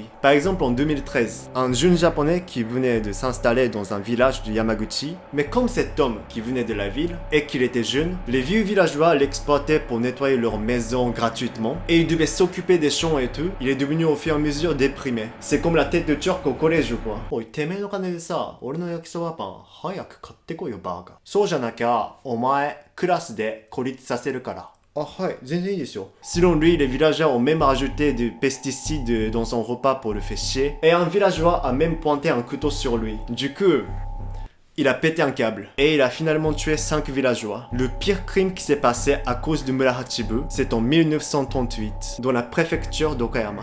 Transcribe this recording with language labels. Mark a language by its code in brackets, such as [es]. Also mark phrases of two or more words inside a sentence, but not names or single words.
[fr] Par exemple, en 2013, un jeune japonais qui venait de s'installer dans un village de Yamaguchi, mais comme cet homme qui venait de la ville et qu'il était jeune, les vieux villageois l'exploitaient pour nettoyer leur maison gratuitement et il devait s'occuper des champs et tout. Il est devenu au fur et à mesure déprimé. C'est comme la tête de turc au collège ou quoi. [ja] Oh, てめえの金でさ、俺の焼きそばパン早く買ってこいよバカ。そうじゃなきゃ、お前、クラスで孤立させるから。 [fr] Selon lui, les villageois ont même rajouté des pesticides dans son repas pour le faire chier. Et un villageois a même pointé un couteau sur lui. Du coup, il a pété un câble. Et il a finalement tué 5 villageois. Le pire crime qui s'est passé à cause de Murahachibu, c'est en 1938, dans la préfecture d'Okayama.